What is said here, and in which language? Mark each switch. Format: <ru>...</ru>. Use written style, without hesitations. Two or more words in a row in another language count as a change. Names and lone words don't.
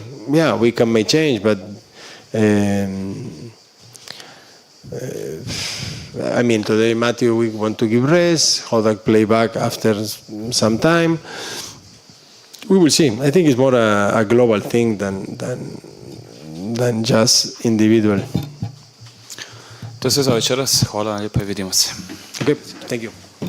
<en>Yeah, we can make change, but I mean, today Matthew we want to give rest. Hajduk play back after some time. We will see. I think it's more a global thing than just individual.</en> <hr>To je sve za večeras. Hvala vam lijepo i vidimo se.</hr> <en>Okay, thank you.</en>